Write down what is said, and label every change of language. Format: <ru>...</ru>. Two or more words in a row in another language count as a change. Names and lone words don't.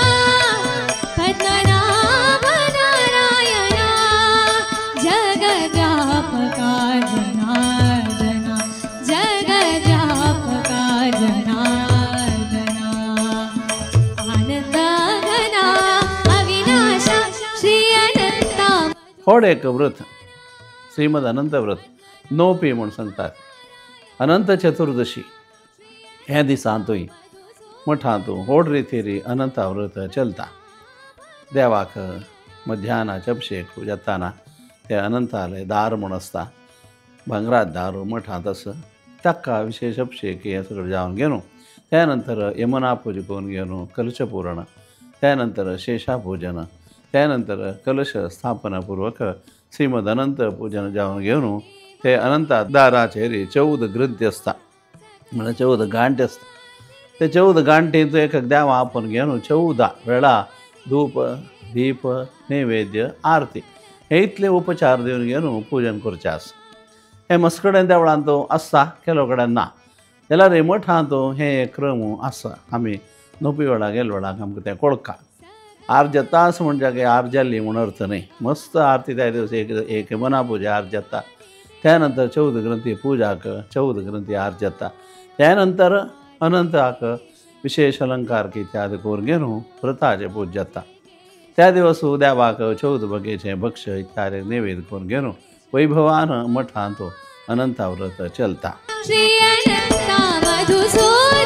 <kok>पद्मनाभ नारायणा जगद्व्यापका जनार्दना जगद्व्यापका जनार्दना आनंदघना अविनाशा श्री अनंता होड एक व्रत श्रीमद अनंत व्रत नोपी म्हणून सांगतात. अनंत चतुर्दशी ह्या दिसांतूय मठांतू होड रितीरी अनंत व्रत चलता. देवाक मध्यानाचे अभिषेक जाताना ते अनंतालय दार म्हूण आसता, भांगरात दारू मठांत आसा, ताका विशेष अभिषेक हे सगळें जावन घेवन त्यानंतर यमुना पूजा करून घेवन कलश पुरण, त्यानंतर शेषा पूजन, त्यानंतर कलश स्थापनापूर्वक श्रीमद अनंत पूजन जावन घेवन ते अनंत दाराचेर 14 ग्रंथी आसता, म्हणजे 14 गांठी आसता. ते 14 गांठींत एक देवा आपण घेवन 14 वेळा धूप दीप नैवेद्य आरती हे इतले उपचार दिवन घेवन पूजन करचें आसा. हे मस्कडेन देवळांत आसता, केलो कडेन ना. जाल्यार हे मठांत हे क्रम आसा. आमी नोपी वेळा गेले वेळाक आमकां तें कळका. आर्जतास म्हणजे की आर्जल्ली म्हूण अर्थ न्ही. मस्त आरती त्या दिवस एक मना पुजा आर्जता, त्यानंतर 14 ग्रंथी पूजाक 14 ग्रंथी आर्जता, त्यानंतर अनंताक विशेष अलंकार इत्यादी करून घेवन व्रताचे पूज जाता. त्या दिवस देवाक 14 बगेचे भक्ष इत्यादी नैवेद्य करून घेवन वैभवान मठांत अनंता व्रत चलता. श्री अनंता मधुसूदना</kok>